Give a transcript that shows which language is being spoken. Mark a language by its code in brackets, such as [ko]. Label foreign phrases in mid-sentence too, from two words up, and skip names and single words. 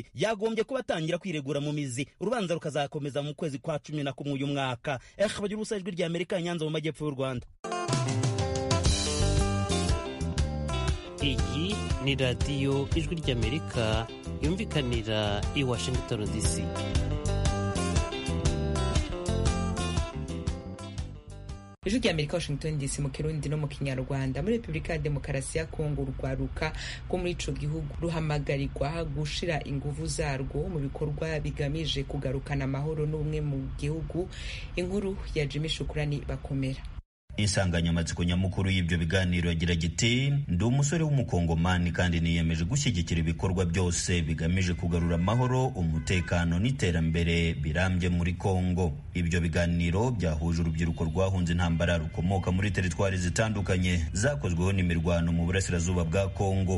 [rw] Yagombye kuba atangira kwiregura mu mizi. Urubanza rukazakomeza mu kwezi kwa 11 uyu mwaka. Bagira ubusa ijwi rya Amerika Nyanza mu majyepfo y'u Rwanda. Iyi ni radiyo ijwi rya Amerika yumvikanira i Washington DC. Ijwi rya Amerika Washington DC mu Kirundi no mu Kinyarwanda. [rn] Muri Repubulika ya Demokarasi ya Kongo urwaruka rwo muri ico gihugu ruhamagarirwa gushira inguvu zarwo mu bikorwa bigamije kugarukana amahoro n'ubumwe mu gihugu. Inkuru ya Jimmy Shukrani Bakomera. [rw] Insanganyamatsiko nyamukuru y'ibyo biganiro yagira giti ndi umusore w'umukongomani kandi niyemeje gushyigikira ibikorwa byose bigamije kugarura amahoro, umutekano n'iterambere birambye muri Kongo. Ibyo biganiro byahuje urubyiruko rwahunze intambara rukomoka muri teritwari zitandukanye zakozweho n'imirwano mu burasirazuba bwa Kongo.